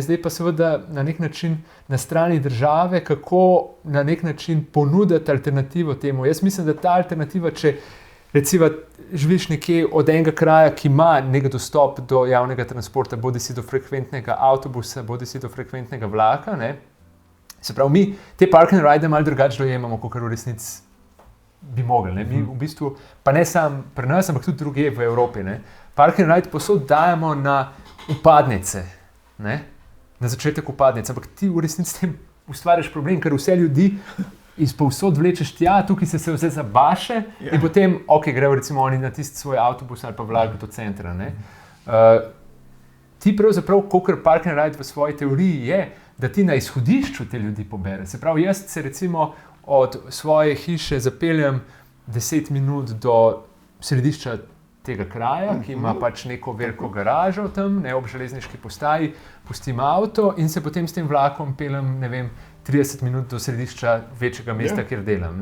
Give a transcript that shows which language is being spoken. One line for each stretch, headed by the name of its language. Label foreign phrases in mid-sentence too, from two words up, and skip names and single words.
Slovenian: Zdaj pa seveda na nek način na strani države, kako na nek način ponuditi alternativo temu. Jaz mislim, da ta alternativa, če recimo živiš nekje od enega kraja, ki ima nek dostop do javnega transporta, bodisi do frekventnega avtobusa, bodisi do frekventnega vlaka, ne? Se pravi, mi te
English: park and ride
Slovenian: malo drugače dojemamo, kot v resnici bi mogli. Ne? Mi v bistvu, pa ne samo pri nas, ampak tudi drugje v Evropi, ne?
English: Park and ride
Slovenian: posod dajemo na upadnice, ne? Na začetek upadnice, ampak ti v resnici s tem ustvariš problem, ker vse ljudi iz povsod vlečeš tja, tukaj se vse zabaše in potem, grejo recimo oni na tisti svoj avtobus ali pa vlak do centra. Ne? Ti pravzaprav, kakor
English: park and ride
Slovenian: v svoji teoriji je, da ti na izhodišču te ljudi pobere. Se pravi, jaz se recimo od svoje hiše zapeljem 10 minut do središča tega kraja, ki ima pač neko veliko garažo tam, ne, ob železniški postaji, pustim avto in se potem s tem vlakom peljem, ne vem, 30 minut do središča večjega mesta, kjer delam.